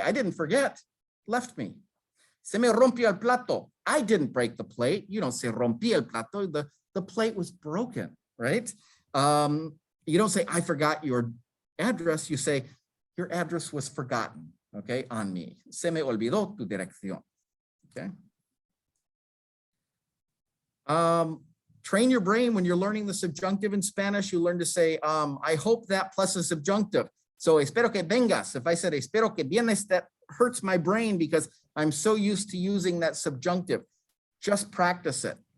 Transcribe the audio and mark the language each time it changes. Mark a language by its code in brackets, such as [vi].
[en] I didn't forget. Left me. [es] Se me rompió el plato. [en] I didn't break the plate. You don't say [es] rompí el plato. [en] The plate was broken, right? You don't say, I forgot your address. You say, your address was forgotten, okay, on me. [es] Se me olvidó tu dirección, okay? [en] Train your brain when you're learning the subjunctive in Spanish. You learn to say, I hope that plus a subjunctive. So [es] espero que vengas. [en] If I said [es] espero que vienes, [en] that hurts my brain because I'm so used to using that subjunctive. Just practice it.